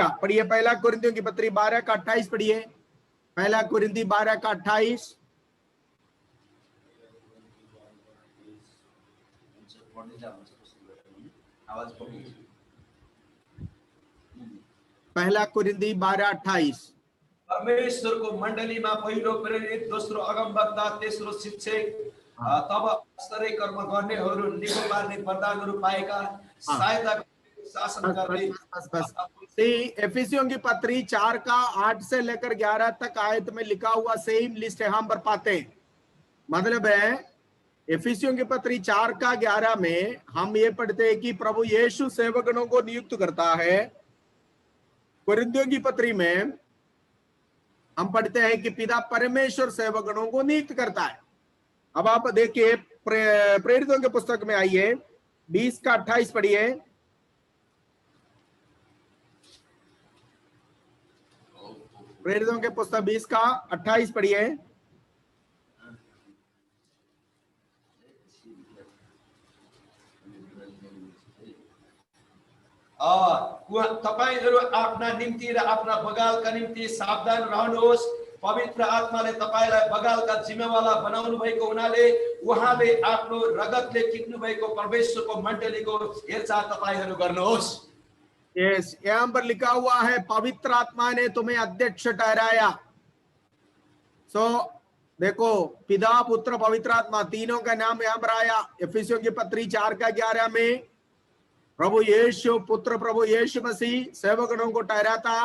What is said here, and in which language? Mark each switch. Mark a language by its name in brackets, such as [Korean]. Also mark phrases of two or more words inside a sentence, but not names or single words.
[Hindi] पढ़िए 1 कुरिन्थियों की पत्री 12:28 पढ़िए। 1 कुरिन्थी 12:28। पहला कुरिन्थी 12:28। [Nepali] परमेश्वरको मण्डलीमा पहिलो प्रेरित, दोस्रो अगमवक्ता, तेस्रो शिक्षक, तब आश्चर्य कर्म गर्नेहरू, निको पार्ने वरदानहरू पाएका, सहायता शासन गर्ने। [Hindi] एफिसियों की पत्री 4:8 से लेकर 11 तक आयत में लिखा हुआ [English] same list [Hindi] यहाँ पर पाते हैं। मतलब है एफिसियों की पत्री 4:11 में हम ये पढ़ते हैं कि प्रभु यीशु सेवकगणों को नियुक्त करता है। कुरिन्थियों की पत्री में हम पढ़ते हैं कि पिता परमेश्वर सेवकगणों को नियुक्त करता है। अब आप देखिए, प्रेरितों के पुस्तक में आइए, 20 का 28 पढ़िए। प्रेरितों के पुस्तक 20 का 28 पढ़िए। [Nepali] तपाईहरु आफ्ना निम्ति र आफ्ना बगालका निम्ति सावधान रहनुहोस्। पवित्र आत्माले तपाईलाई बगालका जिम्मेवाला बनाउनु भएको हुनाले उहाँले आफ्नो रगतले किन्नु भएको परमेश्वरको मण्डलीको हेरचाह तपाईहरु गर्नुहोस्। यस, [Hindi] यहाँ पर लिखा हुआ है पवित्र आत्मा ने तुम्हें अध्यक्ष ठहराया। देखो, पिता पुत्र पवित्र आत्मा तीनों का नाम यहाँ पर आया। इफिसियों की पत्री 4 का 11 में प्रभु यीशु पुत्र प्रभु यीशु मसीह सेवकगणों को ठहराता।